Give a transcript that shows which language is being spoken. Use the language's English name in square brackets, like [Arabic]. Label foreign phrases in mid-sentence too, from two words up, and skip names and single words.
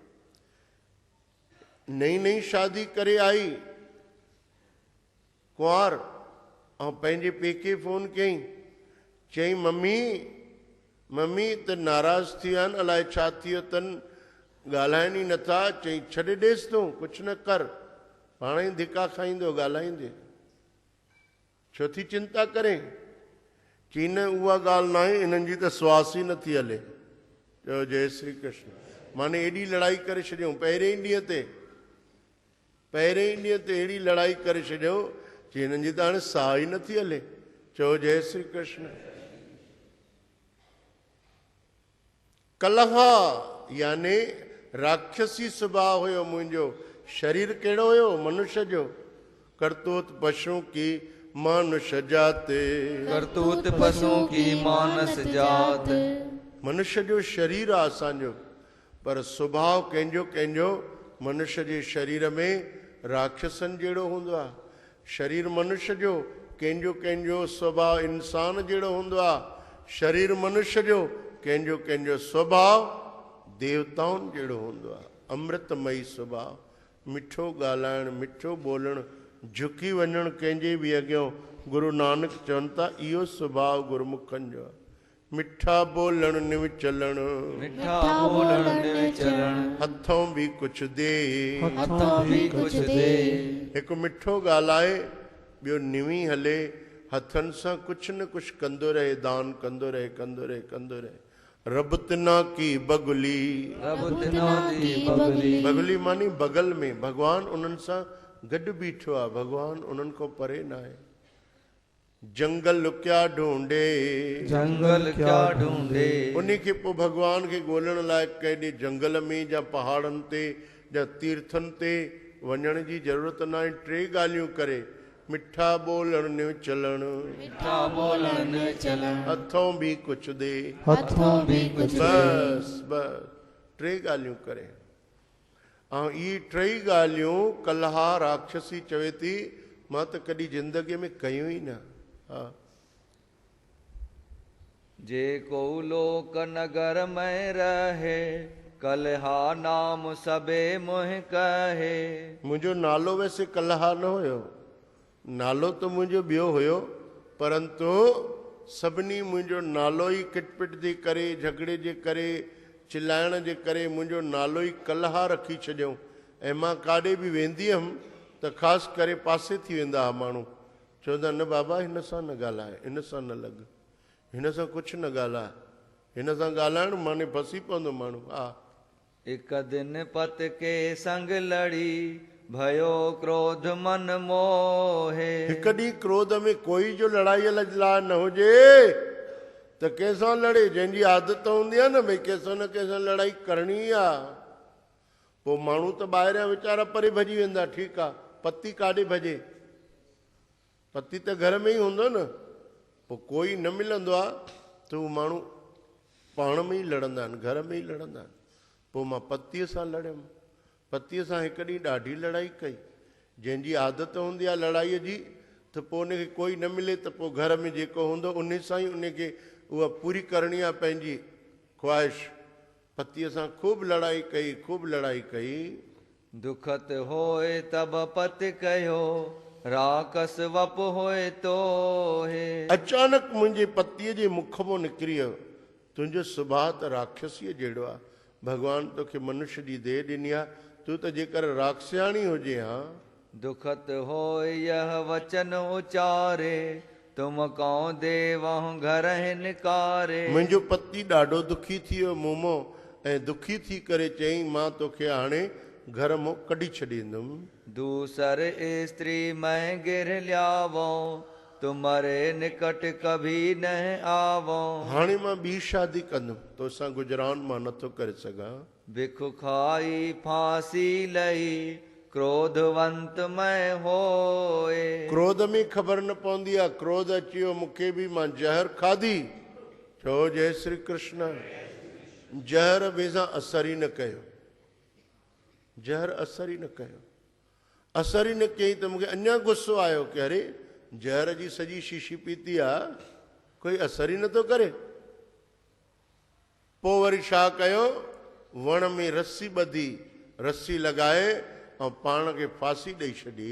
[Sindhi] नई नई शादी करे आई कुंवार, ऐं पंहिंजे पेके फ़ोन कयईं, चयईं मम्मी मम्मी त नाराज़ थी विया आहिनि, अलाए छा थी वियो अथनि, ॻाल्हाइनि ई नथा। चई छॾे ॾेसि तूं, कुझु न कर, पाण ई धिका खाईंदो ॻाल्हाईंदे, छो थी चिंता करे। चई न उहा ॻाल्हि न आहे, इन्हनि जी त श्वास ई नथी हले। चयो [Hindi] जय श्री कृष्ण। [Sindhi] माने एॾी लड़ाई करे छॾियऊं पहिरें ई ॾींहं ते, पहिरें ई ॾींहं ते अहिड़ी लड़ाई करे छॾियो चई हिननि जी त हाणे साह ई नथी हले। चयो [Hindi] जय श्री कृष्ण। [Sindhi] कलहा याने राक्षसी सुभाउ हुयो मुंहिंजो। शरीर कहिड़ो हुयो, मनुष्य जो। [Punjabi] ਕਰਤੂਤ ਪਸ਼ੂ ਕੀ ਮਾਨੁਖ ਜਾਤੇ, ਕਰਤੂਤ ਪਸ਼ੂ ਕੀ ਮਾਨਸ ਜਾਤ। [Sindhi] मनुष्य जो शरीर आहे असांजो, पर सुभाउ कंहिंजो कंहिंजो मनुष्य जे शरीर में राक्षसनि जहिड़ो हूंदो आहे। शरीर मनुष्य जो कंहिंजो कंहिंजो सुभाउ इंसान जहिड़ो हूंदो आहे, शरीर मनुष्य जो, कंहिंजो कंहिंजो सुभाउ देवताउनि जहिड़ो हूंदो आहे। अमृतमयी सुभाउ, मिठो ॻाल्हाइणु, मिठो ॿोलणु, झुकी वञणु कंहिंजे बि अॻियां। गुरु नानक चवनि था इहो सुभाउ गुरमुखनि जो आहे। [Punjabi] ਮਿੱਠਾ ਬੋਲਣ ਨਿਵ ਚਲਣ, ਮਿੱਠਾ ਬੋਲਣ ਨਿਵ ਚਲਣ, ਹੱਥੋਂ ਭੀ ਕੁਝ ਦੇ, ਹੱਥੋਂ ਭੀ ਕੁਝ ਦੇ। [Sindhi] हिकु मिठो ॻाल्हाए, ॿियो निवी हले, हथनि सां कुझु न कुझु कंदो रहे, दान कंदो रहे, कंदो रहे, कंदो रहे। [Punjabi] ਰੱਬ ਤਿਨ੍ਹਾ ਕੀ ਬਗੁਲੀ, ਰੱਬ ਤਿਨ੍ਹਾ ਕੀ ਬਗਲੀ, [Sindhi] बगुली मानी बगल में, भगवान उन्हनि सां गॾु बीठो आहे, भगवान उन्हनि खां परे न आहे। [Hindi] जंगल क्या ढूंढे, जंगल क्या ढूंढे, [Sindhi] उन्हीं खे पोइ भगवान खे ॻोल्हण लाइ केॾे जंगल में या पहाड़नि ते या तीर्थनि ते वञण जी ज़रूरत न आहे। टे ॻाल्हियूं करे, [Punjabi] ਮਿੱਠਾ ਬੋਲਣ ਨਿਵ ਚਲਣ, ਮਿੱਠਾ ਬੋਲਣ ਨਿਵ ਚਲਣ, ਹੱਥੋਂ ਭੀ ਕੁਝ ਦੇ, ਹੱਥੋਂ ਭੀ ਕੁਝ ਦੇ। [Sindhi] बस बस टे ॻाल्हियूं करे। ऐं इहे टई ॻाल्हियूं कलहा राक्षसी चवे थी मां त कॾहिं ज़िंदगीअ में कयूं ई न। हा, [Hindi] जे को लोक नगर में रहे, कलहा नाम सबे मोह कहे। [Sindhi] मुंहिंजो नालो वैसे कलहा न हुयो, नालो त मुंहिंजो ॿियो हुयो, परंतु सभिनी मुंहिंजो नालो ई किटपिट जे करे, झगड़े जे करे, चिलाइण जे करे मुंहिंजो नालो ई कलहा रखी छॾियऊं। ऐं मां काॾे बि वेंदी हुअमि त ख़ासि करे पासे थी वेंदा हुआ माण्हू, चवंदा न बाबा हिन सां न ॻाल्हाए, हिन सां न लॻ, हिन सां कुझु न ॻाल्हाए, हिन सां ॻाल्हाइण माने फसी पवंदो माण्हू। हा, [Hindi] एक दिन पत के संग लड़ी, भयो क्रोध मन मोहे। [Sindhi] हिकु ॾींहुं क्रोध में कोई जो लड़ाईअ लाइ न हुजे त कंहिंसां लड़े, जंहिंजी आदत हूंदी आहे न भई कंहिंसां न कंहिंसां लड़ाई करणी आहे। पोइ माण्हू त ॿाहिरियां वीचारा परे भॼी वेंदा, ठीकु आहे, पति काॾे भॼे, पति त घर में ई हूंदो न। पोइ कोई न मिलंदो आहे त उहो माण्हू पाण में ई लड़ंदा आहिनि, घर में ई लड़ंदा आहिनि। पोइ मां पतीअ सां लड़ियमि, पतीअ सां हिकु ॾींहुं ॾाढी लड़ाई कई। जंहिंजी आदत हूंदी आहे लड़ाईअ जी त पोइ उनखे कोई न मिले त पोइ घर में जेको हूंदो उन सां ई उनखे उहा पूरी करणी आहे पंहिंजी ख़्वाहिश। पतीअ सां ख़ूब लड़ाई कई, ख़ूब लड़ाई कई। [Hindi] दुखत होए तब पति कहो, राकस वप होए तो है। [Sindhi] अचानक मुंहिंजे पतीअ जे मुख मां निकिरी वियो, तुंहिंजो सुभाउ त राक्षसीअ जहिड़ो आहे, भॻवानु तोखे मनुष्य जी देह ॾिनी आहे, तूं त जेकर राक्षसाणी हुजे हा। [Hindi] दुखत होए यह वचन उचारे, तुम कौं देवहु घर निकारे। [Sindhi] मुंहिंजो पति ॾाढो दुखी थी वियो मूं मां, ऐं दुखी थी करे चयईं मां तोखे हाणे घर मां कढी छॾींदुमि। [Hindi] दूसर स्त्री मैं गिर ल्यावो, तुम्हारे निकट कभी न आवो। [Sindhi] हाणे मां ॿी शादी कंदुमि, तोसां गुजरान मां नथो करे सघां। [Hindi] भिख खाई फांसी लई, क्रोधवंत मैं होए। [Sindhi] क्रोध में ख़बर न पवंदी आहे, क्रोध अची वियो मूंखे बि, मां ज़हर खाधी। चओ [Hindi] जय श्री कृष्ण। [Sindhi] ज़हर वेझा असर ई न कयो, ज़हर असर ई न कयो, असर ई न कयईं त मूंखे अञा गुस्सो आयो कि अरे ज़हर जी सॼी शीशी पीती आहे, कोई असर ई नथो करे। पोइ वरी छा कयो, वण में रस्सी ॿधी, रस्सी लॻाए ऐं पाण खे फांसी ॾेई छॾी।